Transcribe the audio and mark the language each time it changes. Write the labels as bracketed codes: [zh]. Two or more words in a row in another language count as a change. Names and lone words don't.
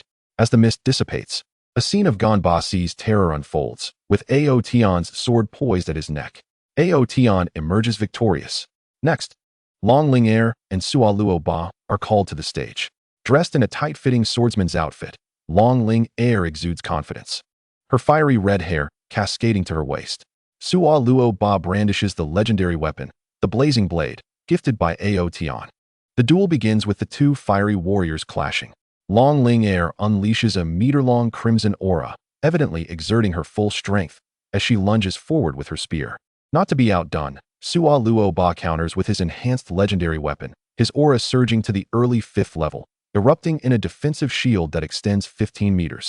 [en] As the mist dissipates, a scene of Ganba Si's terror unfolds, with Ao Tian's sword poised at his neck. Ao Tian emerges victorious. Next, Long Ling Air and Suoluo Ba are called to the stage. Dressed in a tight-fitting swordsman's outfit, Long Ling Air exudes confidence, her fiery red hair cascading to her waist. Suoluo Ba brandishes the legendary weapon, the blazing blade, gifted by Ao Tian. The duel begins with the 2 fiery warriors clashing. Long Ling Air unleashes a meter-long crimson aura, evidently exerting her full strength as she lunges forward with her spear. Not to be outdone, Suoluo Ba counters with his enhanced legendary weapon, his aura surging to the early 5th level, erupting in a defensive shield that extends 15 meters.